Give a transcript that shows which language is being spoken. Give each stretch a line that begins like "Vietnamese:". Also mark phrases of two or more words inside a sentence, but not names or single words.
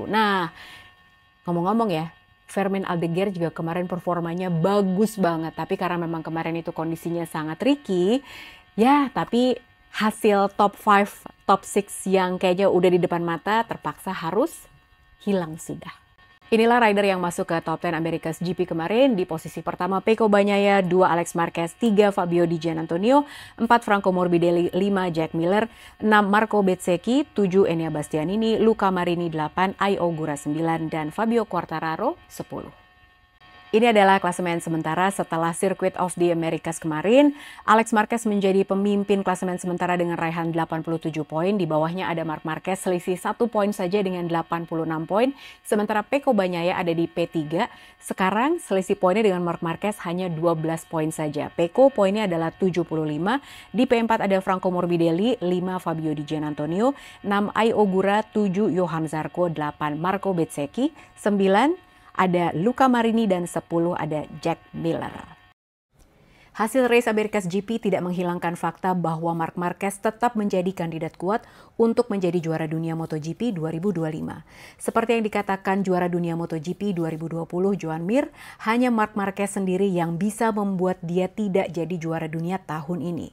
Indonesian: Nah, ngomong-ngomong ya, Fermin Aldeguer juga kemarin performanya bagus banget, tapi karena memang kemarin itu kondisinya sangat tricky, ya tapi hasil top 5, top 6 yang kayaknya udah di depan mata terpaksa harus hilang sudah. Inilah rider yang masuk ke top 10 America's GP kemarin. Di posisi pertama Pecco Bagnaia, 2 Alex Marquez, 3 Fabio Di Giannantonio, 4 Franco Morbidelli, 5 Jack Miller, 6 Marco Bezzecchi, 7 Enea Bastianini, Luca Marini 8, Ai Ogura 9, dan Fabio Quartararo 10. Ini adalah klasemen sementara setelah Circuit of the Americas kemarin. Alex Marquez menjadi pemimpin klasemen sementara dengan raihan 87 poin. Di bawahnya ada Marc Marquez selisih 1 poin saja dengan 86 poin. Sementara Pecco Bagnaia ada di P3. Sekarang selisih poinnya dengan Marc Marquez hanya 12 poin saja. Pecco poinnya adalah 75. Di P4 ada Franco Morbidelli, 5 Fabio Di Giannantonio, 6 Ai Ogura, 7 Johan Zarco, 8 Marco Bezzecchi, 9 ada Luca Marini, dan 10 ada Jack Miller. Hasil race America's GP tidak menghilangkan fakta bahwa Marc Marquez tetap menjadi kandidat kuat untuk menjadi juara dunia MotoGP 2025. Seperti yang dikatakan juara dunia MotoGP 2020 Joan Mir, hanya Marc Marquez sendiri yang bisa membuat dia tidak jadi juara dunia tahun ini.